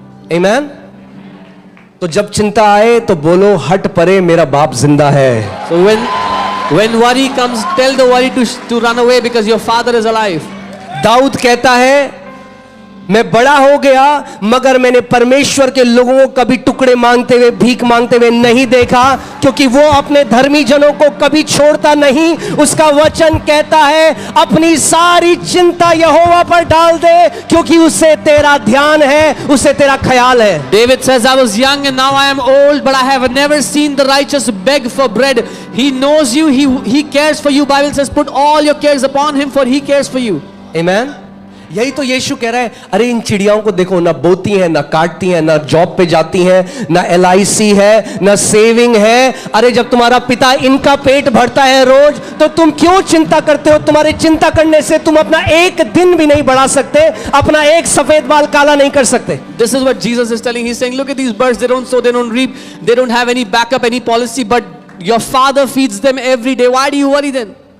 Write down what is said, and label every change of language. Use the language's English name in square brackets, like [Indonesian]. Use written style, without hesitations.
[English] Amen. [Hindi] तो जब चिंता आए तो बोलो हट परे, मेरा बाप जिंदा है। [English] So when worry comes, tell the worry to run away because your father is alive. [Hindi] Dawood कहता है मैं बड़ा हो गया मगर मैंने परमेश्वर के लोगों को कभी टुकड़े मांगते हुए, भीख मांगते हुए नहीं देखा, क्योंकि वो अपने धर्मी जनों को कभी छोड़ता नहीं। उसका वचन कहता है अपनी सारी चिंता यहोवा पर डाल दे, क्योंकि उससे तेरा ध्यान है, उससे तेरा ख्याल है। [English] David says, I was young and now I am old, but I have never seen the righteous beg for bread. He knows you, he cares for you. Bible says, put all your cares upon him, for he cares for you. Amen. [Hindi] यही तो यीशु कह रहा है, अरे इन चिड़ियाओं को देखो, ना बोती हैं, ना काटती हैं, ना जॉब पे जाती हैं, ना LIC है, ना सेविंग है। अरे जब तुम्हारा पिता इनका पेट भरता है रोज, तो तुम क्यों चिंता करते हो? तुम्हारे चिंता करने से तुम अपना एक दिन भी नहीं बढ़ा सकते, अपना एक सफेद बाल काला नहीं कर सकते। [English] This is what Jesus is telling. He's saying, look at these birds, they don't sow, they don't reap, they don't have any backup, any policy, but your father feeds them every day. Why do you worry then?